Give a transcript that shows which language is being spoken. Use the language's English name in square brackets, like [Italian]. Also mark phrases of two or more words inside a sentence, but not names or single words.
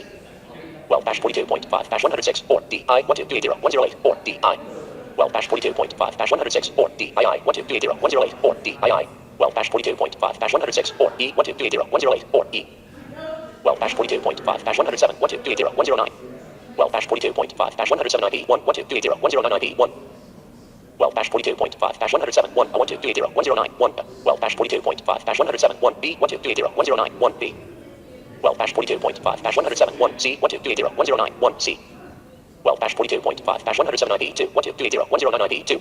[English] Well, dash 42.5-106, or D, I, 12380, 108, or D, I. Well, dash 42.5-106, or D, I, 12380, 108, or D, I. Well, dash 42.5-106, or E, 12380, 108, or E. Well, dash 42.5-107, 12380, 109. Well, dash 42.5-107 ID, 1, 12380, 109 ID, 1. Well, dash 42.5-107, 1, 12380, 109, 1. Well, dash 42.5-107, 1, B, 12380, 109, 1, B. Well, dash 42.5-107, 1, C, 12380, 109, 1, C. Well, dash 42.5-107 ID, 2, 12380, 109 ID, 2.